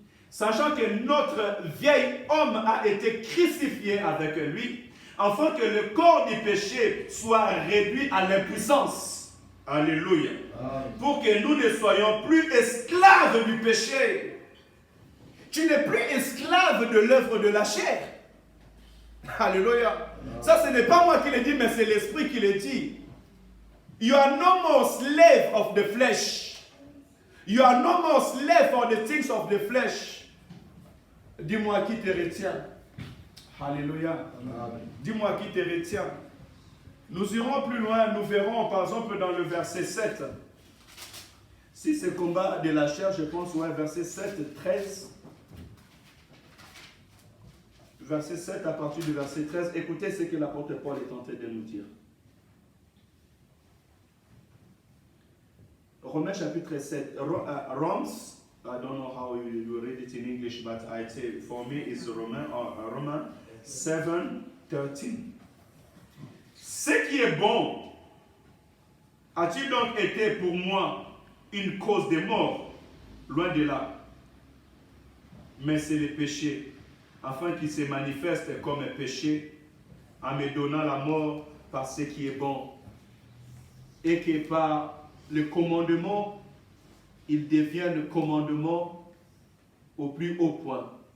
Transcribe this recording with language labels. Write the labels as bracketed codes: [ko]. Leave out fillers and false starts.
[fr] Sachant que notre vieil homme a été crucifié avec lui, afin que le corps du péché soit réduit à l'impuissance. Alléluia. Pour que nous ne soyons plus esclaves du péché. Tu n'es plus esclave de l'œuvre de la chair. Alléluia. Ça, ce n'est pas moi qui le dis, mais c'est l'Esprit qui le dit. [en] You are no more slave of the flesh. You are no more slave for the things of the flesh. [fr] Dis-moi qui te retient. Alléluia. Dis-moi qui te retient. Nous irons plus loin, nous verrons par exemple dans le verset 7. Si c'est combat de la chair, je pense, ouais, verset 7, 13. Verset 7 à partir du verset 13. Écoutez ce que l'apôtre Paul est en train de nous dire. Romains chapitre 7. [en] Romans, I don't know how you read it in English, but I say for me it's Romans 7:13. [fr] Ce qui est bon a-t-il donc été pour moi une cause de mort? Loin de là. Mais c'est le péché, afin qu'il se manifeste comme un péché, en me donnant la mort par ce qui est bon, et que par le commandement, il devient le commandement au plus haut point.